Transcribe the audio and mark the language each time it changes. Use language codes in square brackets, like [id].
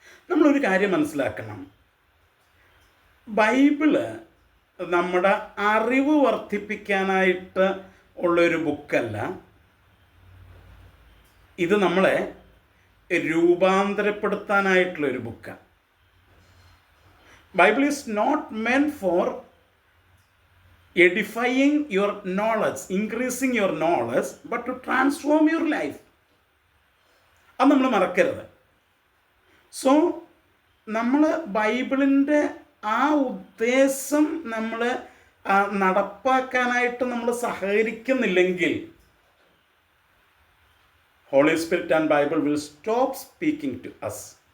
[ml] നമ്മളൊരു കാര്യം മനസ്സിലാക്കണം, ബൈബിള് നമ്മുടെ അറിവ് വർദ്ധിപ്പിക്കാനായിട്ട് ഉള്ളൊരു ബുക്കല്ല. ഇത് നമ്മളെ രൂപാന്തരപ്പെടുത്താനായിട്ടുള്ളൊരു ബുക്കാണ്. [en] Bible is not meant for edifying your knowledge, increasing your knowledge, but to transform your life. [ml] അത് നമ്മൾ മറക്കരുത്. സോ നമ്മൾ ബൈബിളിൻ്റെ ആ ഉദ്ദേശം നമ്മൾ നടപ്പാക്കാനായിട്ട് നമ്മൾ സഹകരിക്കുന്നില്ലെങ്കിൽ, [en] Holy Spirit and Bible will stop speaking to us.